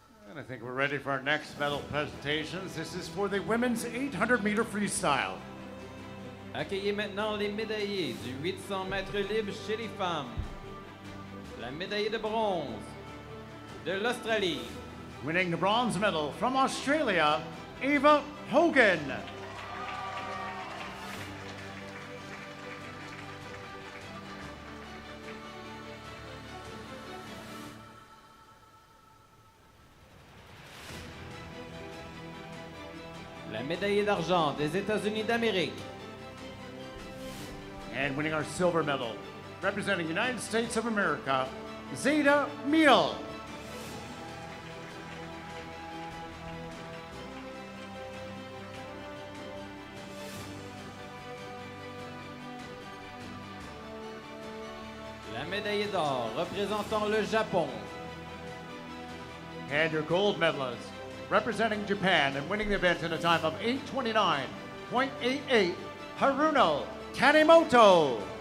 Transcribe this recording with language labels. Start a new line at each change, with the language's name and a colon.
English: And I think we're ready for our next medal presentations. This is for the women's 800 meter freestyle.
French: Accueillez maintenant les médaillés du 800 mètres libre chez les femmes. La médaillée de bronze de l'Australie.
English: Winning the bronze medal from Australia, Ava Hogan.
French: médaillée d'argent des États-Unis d'Amérique.
English: And winning our silver medal, representing the United States of America, Zeta Meal.
French: La médaillée d'or représentant le Japon.
English: And your gold medalist, representing Japan and winning the event in a time of 8:29.88, Haruno Tanimoto.